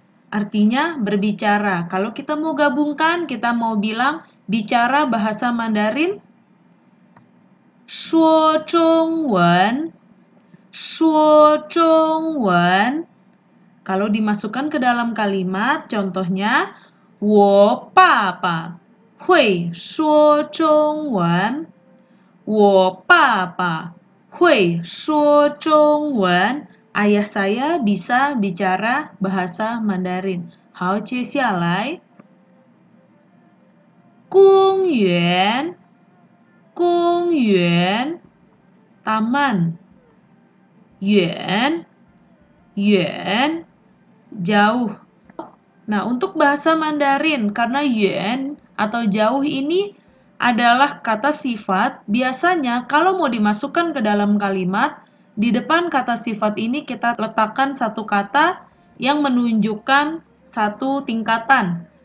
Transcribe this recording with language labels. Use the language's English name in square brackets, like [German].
[Indonesian] Artinya berbicara. Kalau kita mau gabungkan, kita mau bilang bicara bahasa Mandarin, [Chinese] 说中文, 说中文. [Indonesian] Kalau dimasukkan ke dalam kalimat, contohnya, [Chinese] 我爸爸会说中文，我爸爸会说中文. [Indonesian] Ayah saya bisa bicara bahasa Mandarin. [Chinese] 好，接下来，公园，公园，taman，远，远，jauh. [Indonesian] Nah, untuk bahasa Mandarin, karena yuan atau jauh ini adalah kata sifat, biasanya kalau mau dimasukkan ke dalam kalimat, di depan kata sifat ini kita letakkan satu kata yang menunjukkan satu tingkatan.